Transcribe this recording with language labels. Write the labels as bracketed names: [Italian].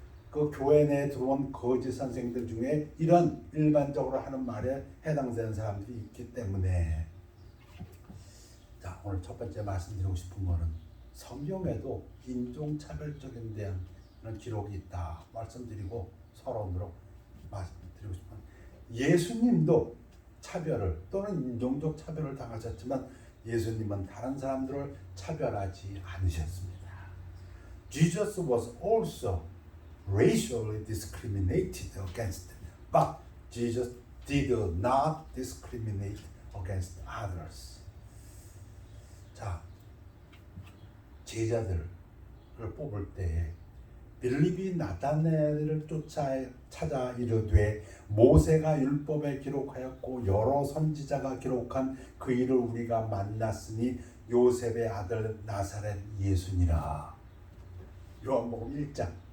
[Korean] 그 교회 내에 들어온 거짓 선생들 중에 이런 일반적으로 하는 말에 해당되는 사람들이 있기 때문에 자 오늘 첫 번째 말씀드리고 싶은 거는 성경에도 인종차별적인 대한 기록이 있다 말씀드리고 서론으로 말씀드리고 싶은 예수님도 차별을 또는 인종적 차별을 당하셨지만 예수님은 다른 사람들을 차별하지 않으셨습니다. [English] Jesus was also racially discriminated against, but Jesus did not discriminate against others. [Korean] 자, 제자들을 뽑을 때 빌립이 나다나엘을 찾아 이르되 모세가 율법에 기록하였고 여러 선지자가 기록한 그 일을 우리가 만났으니 요셉의 아들 나사렛 예수니라. 요한복음 1장.